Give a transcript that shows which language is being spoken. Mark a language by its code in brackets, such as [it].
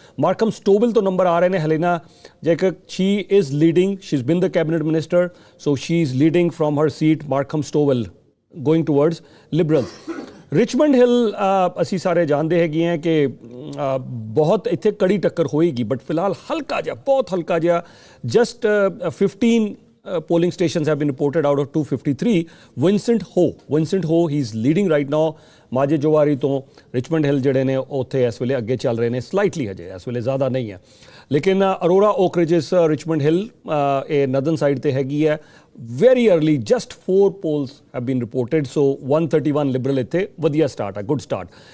[en] Markham Stouffville [pa] ਤੋਂ number ਆ ਰਹੇ ਨੇ। [en] Helena Jacob she is leading, she is been the cabinet minister, so she is leading from her seat Markham Stouffville going towards Liberals. [pa] Richmond ਹਿੱਲ ਅਸੀਂ ਸਾਰੇ ਜਾਣਦੇ ਹੈਗੇ ਹਾਂ ਕਿ ਬਹੁਤ ਇੱਥੇ ਕੜੀ ਟੱਕਰ ਹੋਏਗੀ, ਬਟ ਫਿਲਹਾਲ ਹਲਕਾ ਜਿਹਾ, ਬਹੁਤ ਹਲਕਾ ਜਿਹਾ, [en] Just 15 polling stations have been reported out of 253. Vincent Ho, he's leading right now. [pa] ਮਾਝੇ ਜਵਾਰੀ ਤੋਂ ਰਿਚਮੰਡ ਹਿੱਲ ਜਿਹੜੇ ਨੇ ਉੱਥੇ ਇਸ ਵੇਲੇ ਅੱਗੇ ਚੱਲ ਰਹੇ ਨੇ, ਸਲਾਈਟਲੀ ਹਜੇ ਇਸ ਵੇਲੇ ਜ਼ਿਆਦਾ ਨਹੀਂ ਹੈ। ਲੇਕਿਨ ਅਰੋਰਾ ਓਕ ਰਿਜਿਸ ਰਿਚਮੰਡ ਹਿੱਲ ਇਹ ਨਦਨ ਸਾਈਡ ਤੇ ਹੈਗੀ ਹੈ। [en] very early just 4 polls have been reported, so 131 liberal [pa] ਇੱਥੇ ਵਧੀਆ ਸਟਾਰਟ ਹੈ, [en] Good start.